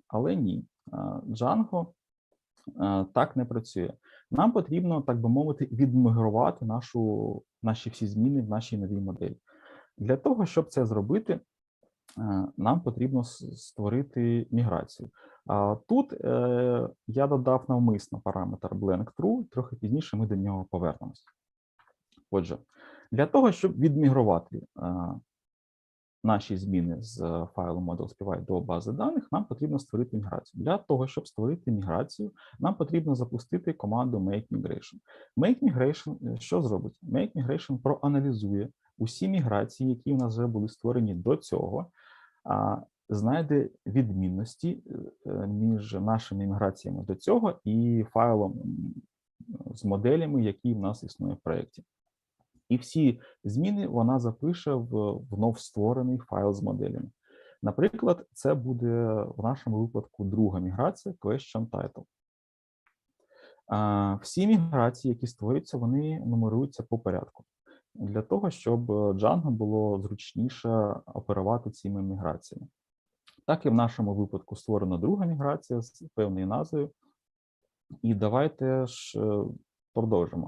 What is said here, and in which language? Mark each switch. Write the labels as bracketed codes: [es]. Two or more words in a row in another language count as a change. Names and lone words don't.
[uk] Але ні, Django так не працює. Нам потрібно, так би мовити, відмігрувати наші всі зміни в нашій новій моделі. Для того, щоб це зробити, нам потрібно створити міграцію. Тут я додав навмисно параметр [en] blank true, [uk] трохи пізніше ми до нього повернемось. Отже, для того, щоб відмігрувати наші зміни з файлу model.py до бази даних, нам потрібно створити міграцію. Для того, щоб створити міграцію, нам потрібно запустити команду [en] make migration. Make migration [uk] що зробить? [en] Make migration [uk] проаналізує усі міграції, які у нас вже були створені до цього, знайде відмінності між нашими міграціями до цього і файлом з моделями, які в нас існує в проєкті. І всі зміни вона запише в вновь створений файл з моделями. Наприклад, це буде в нашому випадку друга міграція [en] question title. [uk] Всі міграції, які створюються, вони нумеруються по порядку. для того, щоб Django було зручніше оперувати цими міграціями. Так і в нашому випадку створена друга міграція з певною назвою. І давайте ж продовжимо.